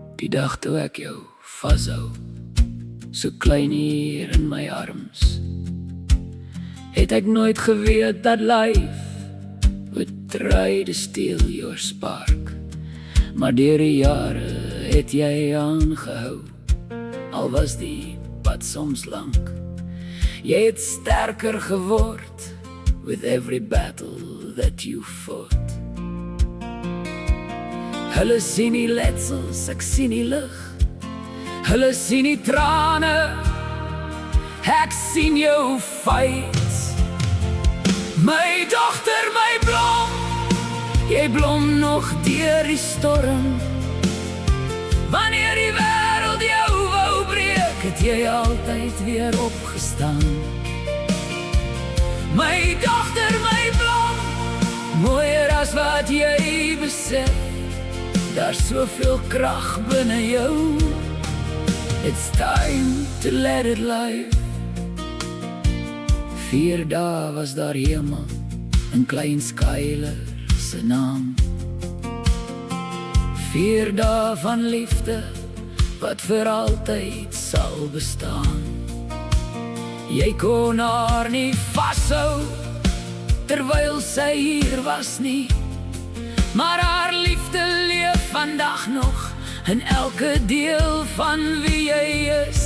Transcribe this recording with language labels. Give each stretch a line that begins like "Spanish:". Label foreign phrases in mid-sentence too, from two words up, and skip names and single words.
Afrikaans: dag toe ek jou vashou, so klein hier in my arms, het ek nooit geweet dat
English: life would try to steal your spark.
Afrikaans: Maar deur die jare het jy aangehou, al was die pad soms lank. Jy het sterker geword
English: with every battle that you fought.
Afrikaans: Hulle sien die letsels, ek sien die lig. Hulle sien die trane, ek sien jou fight. My dogter, my blom, jy blom nog deur die storm. Wanneer die wêreld jou wou breek, het jy altyd weer opgestaan. My dogter, my blom, mooier as wat jy besef. Daar's soveel krag binne jou.
English: It's time to let it live.
Afrikaans: 4 dae was daar hemel in klein Skyler se naam. 4 dae van liefde wat vir altyd sal bestaan. Jy kon haar nie vashou terwyl sy hier was nie, maar haar liefde leef vandag nog in elke deel van wie jy is.